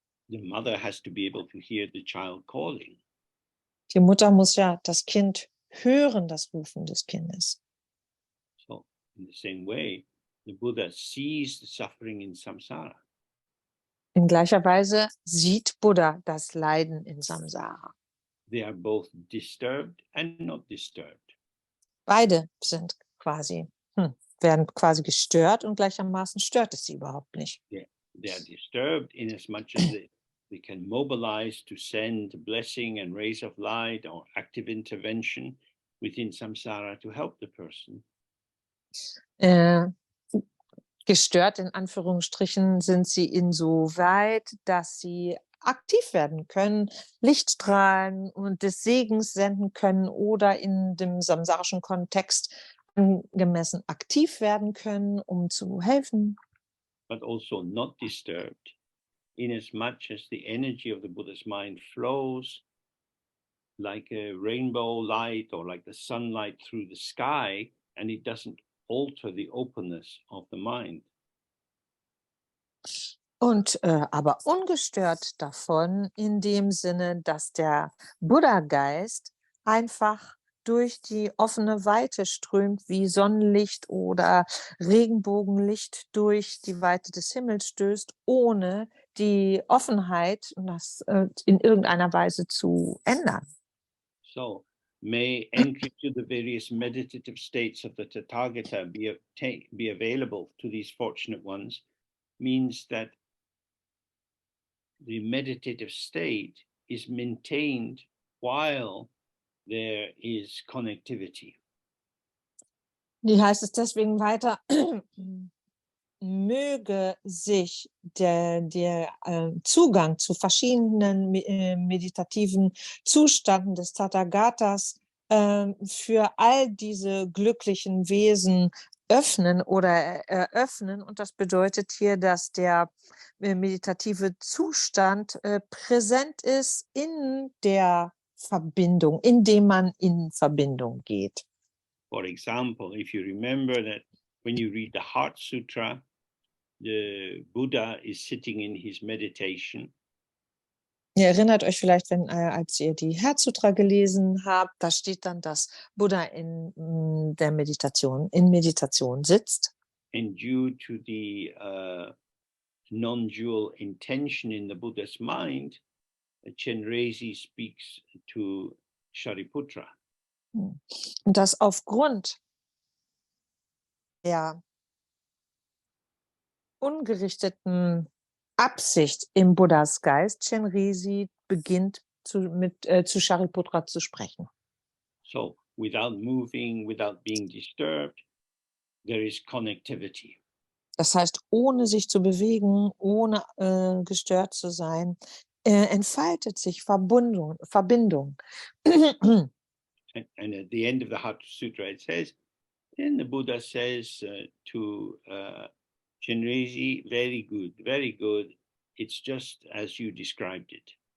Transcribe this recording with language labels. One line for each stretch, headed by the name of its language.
English: The mother has to be able to hear the child calling.
German: Die Mutter muss ja das Kind hören, das Rufen des Kindes.
English: So, in the same way, the Buddha sees the suffering in samsara.
German: In gleicher Weise sieht Buddha das Leiden in Samsara.
English: They are both disturbed and not disturbed.
German: Beide sind werden quasi gestört und gleichermaßen stört es sie überhaupt nicht.
English: They are disturbed in as much as they can mobilize to send blessing and rays of light or active intervention within samsara to help the person.
German: Gestört in Anführungsstrichen sind sie insoweit, dass sie aktiv werden können, Lichtstrahlen und des Segens senden können oder in dem samsarischen Kontext angemessen aktiv werden können, um zu helfen.
English: But also not disturbed, in as much as the energy of the Buddha's mind flows like a rainbow light or like the sunlight through the sky, and it doesn't alter the openness of the mind.
German: Und aber ungestört davon in dem Sinne, dass der Buddha-Geist einfach durch die offene Weite strömt, wie Sonnenlicht oder Regenbogenlicht durch die Weite des Himmels stößt, ohne die Offenheit das in irgendeiner Weise zu ändern.
English: So, may entry to the various meditative states of the Tathagata be available to these fortunate ones, means that the meditative state is maintained while there is connectivity.
German: Die heißt es deswegen weiter, möge sich der Zugang zu verschiedenen meditativen Zuständen des Tathagatas für all diese glücklichen Wesen öffnen oder eröffnen. Und das bedeutet hier, dass der meditative Zustand präsent ist in der Verbindung, indem man in Verbindung geht.
English: For example, if you remember that when you read the Heart Sutra, the Buddha is sitting in his meditation.
German: Ihr erinnert euch vielleicht, als ihr die Herzsutra gelesen habt, da steht dann, dass Buddha in Meditation sitzt.
English: And due to the non-dual intention in the Buddha's mind, Chenrezig speaks to Shariputra.
German: Und das aufgrund der ungerichteten Absicht im Buddhas Geist, Chenrezig beginnt zu Shariputra zu sprechen.
English: So, without moving, without being disturbed, there is connectivity.
German: Das heißt, ohne sich zu bewegen, ohne gestört zu sein, entfaltet sich Verbindung.
English: And at the end of the Heart Sutra, it says, then the Buddha says to Chenrezig, very good. It's just as you described it.